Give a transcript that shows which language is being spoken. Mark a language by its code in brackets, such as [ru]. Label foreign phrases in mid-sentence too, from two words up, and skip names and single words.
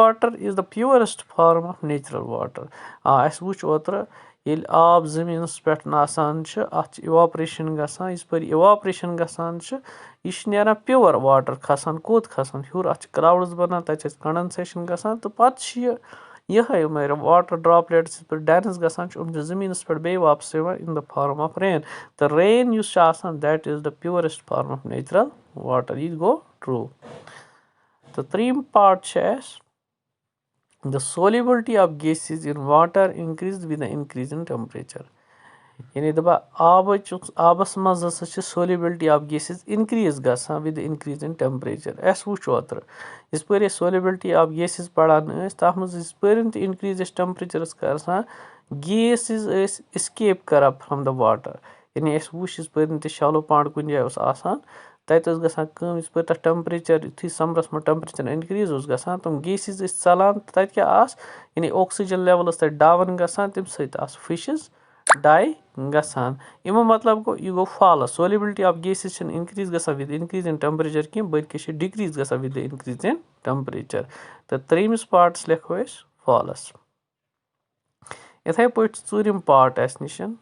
[en] water is the purest form of natural water [ks] اَسہِ وٕچھ اوترٕ ییٚلہِ آب زٔمیٖنَس پٮ۪ٹھ آسان چھِ اَتھ چھِ اِواپریشَن گژھان یِژ پھِر اِواپریشَن گژھان چھِ یہِ چھِ نیران [en] pure water [ks] کھسان کوٚت کھسان ہیوٚر اَتھ چھِ کلاوڈٕز بَنان تَتہِ چھِ اَسہِ کَنڈَنسیشَن گژھان تہٕ پَتہٕ چھِ یِہوٚے واٹر ڈرٛاپلیٹٕس یِتھ پٲٹھۍ ڈٮ۪نٕس گژھان چھِ یِم چھِ زٔمیٖنَس پٮ۪ٹھ بیٚیہِ واپَس یِوان [en] in the form of rain [ks] تہٕ رین یُس چھُ آسان [en] that is the purest form of natural water [ks] یہِ تہِ گوٚو ٹرٛوٗ تہٕ ترٛیٚیِم پارٹ چھِ اَسہِ [en] the solubility of gases in water increased with the increase in [ks] temperature یعنی دَپان آبَس منٛز ہسا چھِ [en] solubility of gases increase [ks] گژھان [en] with the increase in temperature [ks] اَسہِ وٕچھ اوترٕ یِژ پھِر أسۍ [en] solubility of gases [ks] پَران ٲسۍ تَتھ منٛز یِژ پھِرٮ۪ن تہِ increase أسۍ temperatures گژھان گیسِز ٲسۍ escape کران [en] from the water [ks] یعنی اَسہِ وٕچھ یِژ پھِرٮ۪ن تہِ [en] shallow pond [ks] کُنہِ جایہِ اوس آسان تَتہِ ٲس گژھان کٲم یِژ پھِر تَتھ ٹٮ۪مپریچَر یُتھُے سَمرَس منٛز [en] temperature increase [ks] اوس گژھان تِم گیسِز ٲسۍ ژَلان تہٕ تَتہِ کیٛاہ آسہٕ یعنی [en] oxygen level [ks] ٲس تَتہِ ڈاوُن گژھان تَمہِ سۭتۍ آسہٕ [en] fishes die [ks] گژھان اَمیُک مطلب گوٚو یہِ گوٚو [en] false solubility of gases [ks] چھِنہٕ اِنکرٛیٖز گژھان [en] with increase in temperature [ks] کینٛہہ بٔلکہِ چھِ ڈِکرٛیٖز گژھان [en] with increase in temperature [ks] تہٕ ترٛیٚیِمِس پاٹَس لیکھو أسۍ فالٕس یِتھَے پٲٹھۍ چھِ ژوٗرِم پاٹ اَسہِ نِش